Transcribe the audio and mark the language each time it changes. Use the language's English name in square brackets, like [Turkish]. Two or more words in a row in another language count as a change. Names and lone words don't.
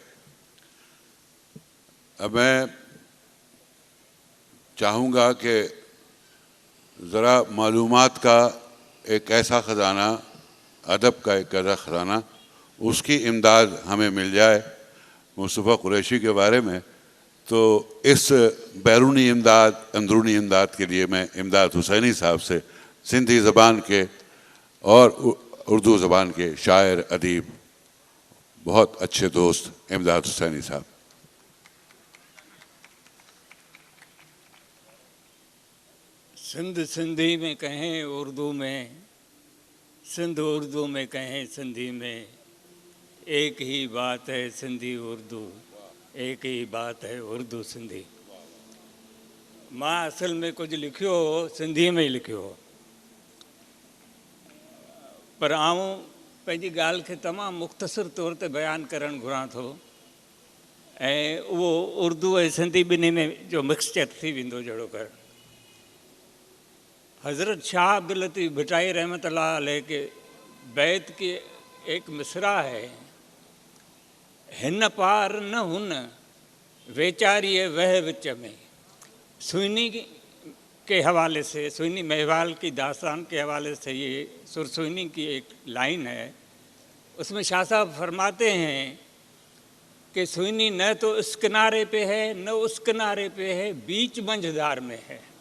[Urdu] اب میں چاہوں گا کہ ذرا معلومات کا ایک ایسا خزانہ، ادب کا ایک ایسا خزانہ، اس کی امداد ہمیں مل جائے مصطفیٰ قریشی کے بارے میں. تو اس بیرونی امداد، اندرونی امداد کے لیے میں امداد حسینی صاحب سے، سندھی زبان کے اور اردو زبان کے شاعر، ادیب، بہت اچھے دوست امداد حسینی صاحب. سندھ سندھی میں کہیں اردو میں، سندھ اردو میں کہیں سندھی میں، ایک ہی بات ہے سندھی اردو، ایک ہی بات ہے اردو سندھی. [Sindhi] मां असल में कुछ लिखियो हो सिंधी में ही लिखियो हो, पर आऊं पंहिंजी ॻाल्हि खे तमामु मुख़्तसिर तौर ते बयानु करणु घुरां थो, ऐं उहो उर्दू ऐं सिंधी ॿिन्ही में जो मिक्सचर थी वेंदो जहिड़ो कर। [Urdu] حضرت شاہ عبداللطیف بھٹائی [Arabic] رحمة الله عليه [Urdu] کے بیت کی ایک مصرع ہے, [Sindhi] हिन पार न हुन वेचारिए वह विच में। [Urdu] سوہنی کے حوالے سے، سوہنی مہیوال کی داستان کے حوالے سے یہ سر سوہنی کی ایک لائن ہے. اس میں شاہ صاحب فرماتے ہیں کہ سوہنی نہ تو اس کنارے پہ ہے نہ اس کنارے پہ ہے، بیچ منجھدھار میں ہے.